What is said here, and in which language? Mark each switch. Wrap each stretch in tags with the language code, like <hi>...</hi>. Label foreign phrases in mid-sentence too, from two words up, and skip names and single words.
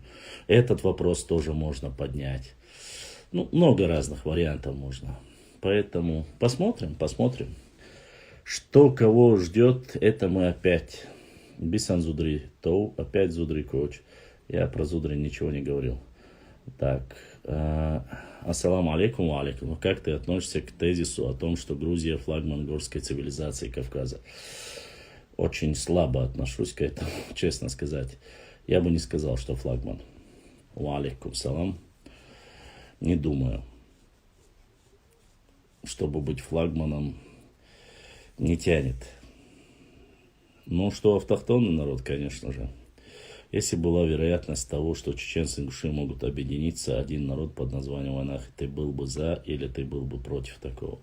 <ru>Этот вопрос тоже можно поднять. Ну, много разных вариантов можно. Поэтому посмотрим. Что кого ждет, это мы опять. Бисан Зудри Тоу, опять Зудри Коч. Я про Зудри ничего не говорил. Так,</ru> <ar>السلام عليكم، عليكم.</ar> <ru>Как ты относишься к тезису о том, что Грузия флагман горской цивилизации Кавказа? Очень слабо отношусь к этому, честно сказать. Я бы не сказал, что флагман.</ru> <ar>وعليكم السلام.</ar> <ru>Не думаю. Чтобы быть флагманом, не тянет. Ну, что автохтонный народ, конечно же. Если была вероятность того, что чеченцы и ингуши могут объединиться, один народ под названием Вайнахи, ты был бы за или ты был бы против такого?</ru>